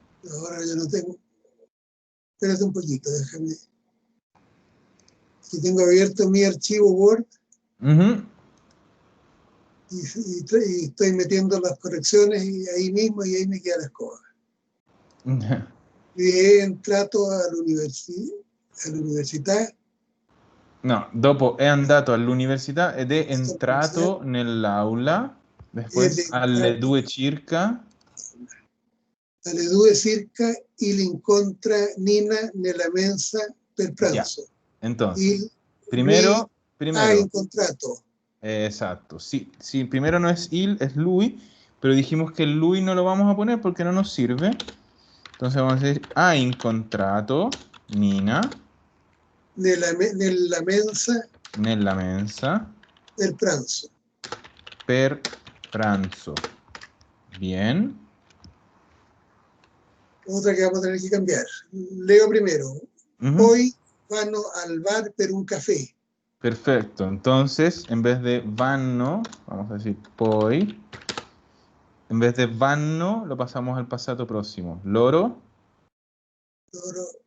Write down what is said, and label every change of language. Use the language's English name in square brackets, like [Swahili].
[Spanish] Ahora yo no tengo. Espérate un poquito, déjame. Aquí tengo abierto mi archivo Word. Y estoy metiendo las correcciones y ahí mismo y ahí me queda la escoba. [Italian] He entrato all'università. No, dopo è andato all'università ed è entrato nell'aula. Después, alle 2 circa. Alle 2 circa il incontra Nina nella mensa per pranzo. [Spanish] Ya. Entonces, primero. [Italian] Ha incontrato. [Spanish] Exacto. Sí, primero no es il, es lui, pero dijimos que el lui no lo vamos a poner porque no nos sirve. [Italian] Entonces vamos a decir, ha incontrato Nina. Nella mensa. Nella mensa. Per pranzo. Per pranzo. Bien. [Spanish] Otra que vamos a tener que cambiar. Leo primero. [Italian] Poi vanno al bar per un café. [Spanish] Perfecto. Entonces, en vez de vanno, vamos a decir poi. En vez de vanno, lo pasamos al pasado próximo. [Italian] Loro. Loro.